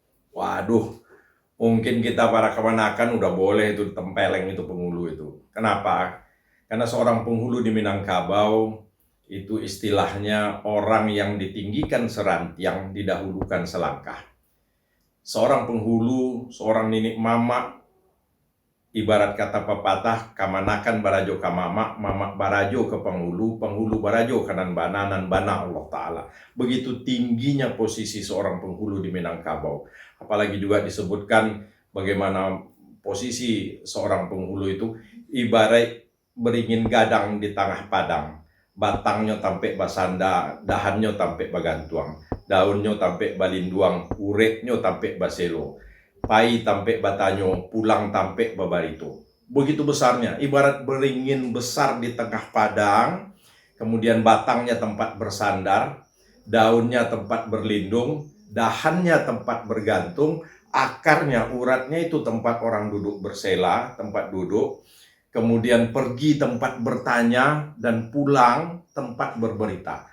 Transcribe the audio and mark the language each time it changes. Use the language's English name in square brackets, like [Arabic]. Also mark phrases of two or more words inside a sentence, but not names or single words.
[Indonesian] Waduh, mungkin kita para kemanakan udah boleh itu tempeleng itu penghulu itu. Kenapa? Karena seorang penghulu di Minangkabau itu istilahnya orang yang ditinggikan serantiang, didahulukan selangkah. Seorang penghulu, seorang ninik mama, ibarat kata pepatah, [Minangkabau] kamanakan barajo ka mama, mama barajo ke penghulu, penghulu barajo kanan bananan bana Allah Ta'ala. [Indonesian] Begitu tingginya posisi seorang penghulu di Minangkabau. Apalagi juga disebutkan bagaimana posisi seorang penghulu itu ibarat beringin gadang di tengah padang. [Minangkabau] Batangnya tampe basanda, dahannya tampe bagantuang, daunnya tampe balinduang, uretnya tampe baselo, pai tampe batanyo, pulang tampe babarito. [Indonesian] Begitu besarnya, ibarat beringin besar di tengah padang, kemudian batangnya tempat bersandar, daunnya tempat berlindung, dahannya tempat bergantung, akarnya, uratnya itu tempat orang duduk bersela, tempat duduk, kemudian pergi tempat bertanya, dan pulang tempat berberita.